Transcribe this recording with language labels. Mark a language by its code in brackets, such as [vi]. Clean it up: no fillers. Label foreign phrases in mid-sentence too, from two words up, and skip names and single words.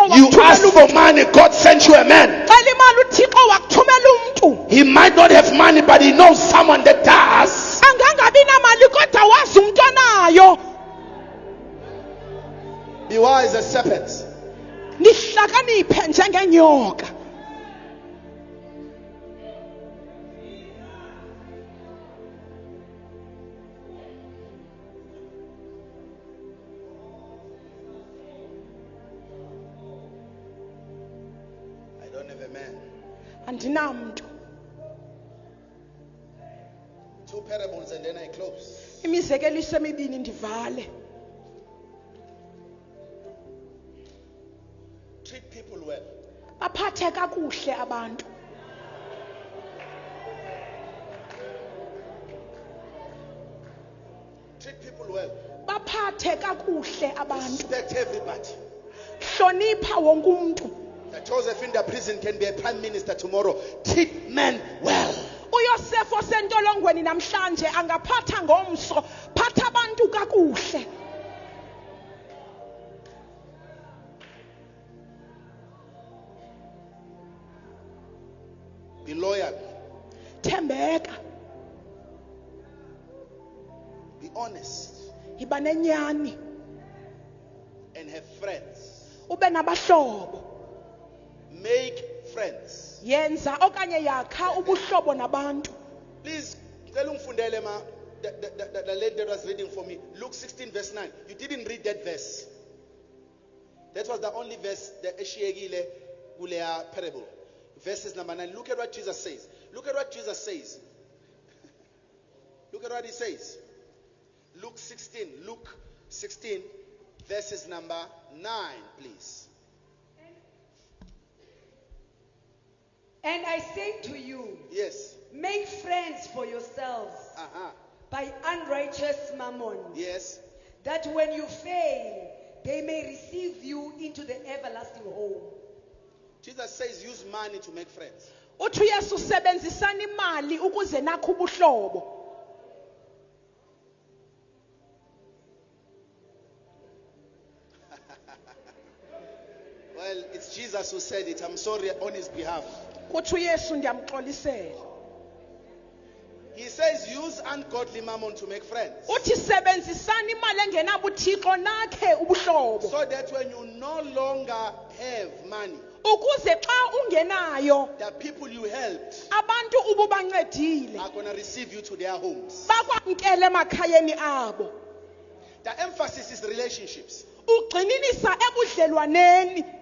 [en] You ask [xh] wakuthumela [en] for money, God sent you a man. [xh] cela imali uThixo wakuthumela umuntu. [en] He might not have money, but he knows someone that does. [xh] Angangabi namali kodwa wazi umuntu onayo. [en] Be wise as serpents. [xh] Nihlakaniphe njengenyoka. [en] I don't have a man. [xh] Andinamntu. [en] 2 parables and then I close. [xh] Imizekeliso emibini ndivale. [en] Treat people well. [xh] Baphathe kakuhle abantu. [en] Treat people well. [xh] Baphathe kakuhle abantu. [en] Respect everybody. [xh] Hlonipha wonke umuntu. [en] That Joseph in the prison can be a prime minister tomorrow. Treat men well. [xh] uYosef osentolongweni namhlanje angaphatha ngomso, phatha abantu kakuhle. [en] Be loyal. [xh] Thembeka, [en] Be honest. [xh] yiba nenyani, [en] And have friends. [xh] ube nabahlobo. [en] Make friends. [xh] Yenza okanye yakha ubuhlobo nabantu. [en] Please, tell [zu] ungifundele ma [en] the lady that was reading for me. Luke 16 verse 9. You didn't read that verse. That was the only verse that [zu] eshiyekile kuleya [en] parable. Verses number 9. Look at what Jesus says. Look at what Jesus says. Look at what he says. Luke 16 verses number 9, please. And I say to you, Yes. make friends for yourselves by unrighteous mammon, Yes. that when you fail, they may receive you into the everlasting home. Jesus says use money to make friends. [xh] Uthi uYesu sebenzisana imali ukuze nakho ubuhlobo. [en] Well, it's Jesus who said it. I'm sorry on his behalf. [xh] Uthi uYesu ndiyamxolisela. [en] He says use ungodly mammon to make friends. [xh] Uthi sebenzisana imali engenabuthixo nakhe ubuhlobo. [en] So that when you no longer have money, [xh] Ukuze xa ungenayo, [en] the people you helped [xh] abantu ububancedile, [en] are going to receive you to their homes. [xh] bakwamkele emakhayeni abo. [en] The emphasis is relationships. [xh] Ugxininisa ebudlelwaneni.